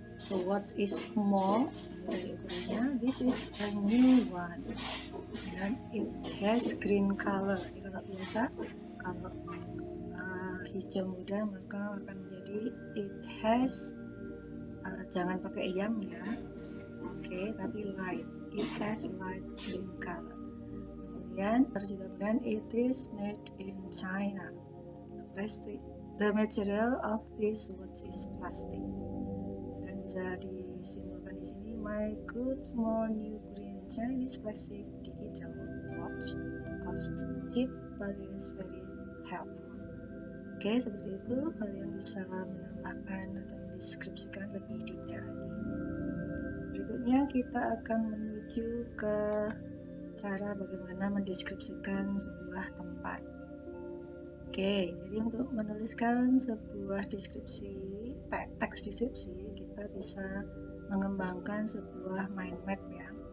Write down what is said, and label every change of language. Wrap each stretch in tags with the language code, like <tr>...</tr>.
<en>The watch is small,</en> <id>dari ukurannya.</id> <en>This is a new one.</en> <id>Dan</id> <en>it has green color.</en> <id>Jadi kalau biasa, kalau hijau muda maka akan menjadi</id> <en>it has,</en> <id>jangan pakai yang ya, oke, tapi light.</id> <en>It has light green color.</en> <id>Kemudian kemudian</id> <en>it is made in China. The material of this watch is plastic.</en> <id>Dan bisa disimbolkan di sini,</id> <en>my good small new green Chinese plastic digital watch cost cheap but is very helpful.</en> <id>Oke, seperti itu kalian bisa menambahkan atau mendeskripsikan lebih detail lagi. Berikutnya kita akan menuju ke cara bagaimana mendeskripsikan sebuah tempat. Oke, jadi untuk menuliskan sebuah deskripsi, teks deskripsi, kita bisa mengembangkan sebuah mind map ya.</id>